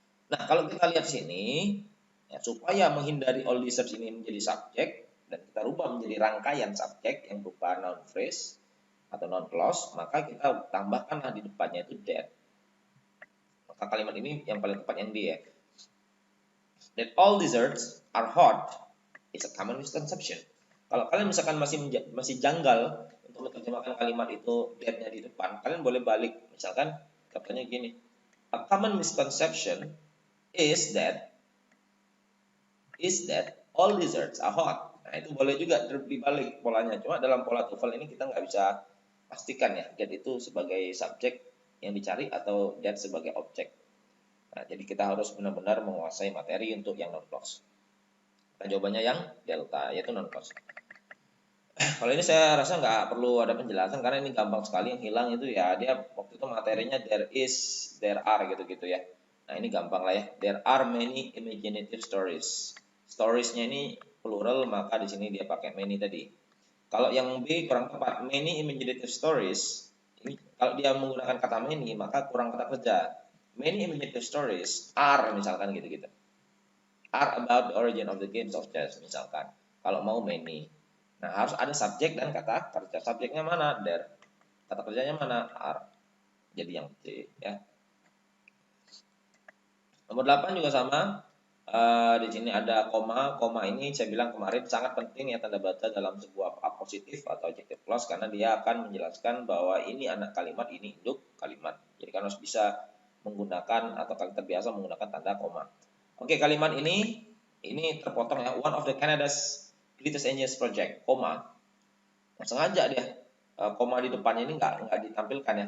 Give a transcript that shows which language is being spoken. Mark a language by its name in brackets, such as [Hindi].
[Indonesian] Nah, kalau kita lihat sini, ya, supaya menghindari all lizards ini menjadi subjek, dan kita rubah menjadi rangkaian subjek yang berupa noun phrase atau noun clause, maka kita tambahkanlah di depannya itu that. Maka kalimat ini yang paling tepat yang D ya. [English] That all lizards are hot is a common misconception. [Indonesian] Kalau kalian misalkan masih janggal untuk menerjemahkan kalimat itu that-nya di depan, kalian boleh balik. Misalkan katanya gini, [English] a common misconception is that all lizards are hot. [Indonesian] Nah, itu boleh juga dibalik polanya. Cuma dalam pola TOEFL ini kita nggak bisa pastikan ya, that itu sebagai subjek yang dicari atau that sebagai objek. Nah, jadi kita harus benar-benar menguasai materi untuk yang non-clause. Nah, jawabannya yang delta, yaitu non-clause. Kalau ini saya rasa nggak perlu ada penjelasan karena ini gampang sekali. Yang hilang itu ya dia waktu itu materinya there is, there are gitu-gitu ya. Nah ini gampang lah ya. [English] There are many imaginative stories. [Indonesian] Storiesnya ini plural maka di sini dia pakai many tadi. Kalau yang B kurang tepat, [English] many imaginative stories. [Indonesian] Ini kalau dia menggunakan kata many maka kurang kata kerja. [English] Many imaginative stories are [Indonesian] misalkan gitu-gitu. [English] Are about the origin of the games of chess misalkan. [Indonesian] Kalau mau many. Nah, harus ada subjek dan kata kerja. Subjeknya mana? There. Kata kerjanya mana? Are. Jadi yang C ya. Nomor 8 juga sama. Di sini ada koma. Koma ini saya bilang kemarin sangat penting ya tanda baca dalam sebuah positif atau adjective clause karena dia akan menjelaskan bahwa ini anak kalimat, ini induk kalimat. Jadi kan harus bisa menggunakan atau kalian terbiasa menggunakan tanda koma. Oke, kalimat ini terpotong ya. [English] One of the Canada's greatest engineers project, koma. [Indonesian] Sengaja dia koma di depannya ini nggak ditampilkan ya.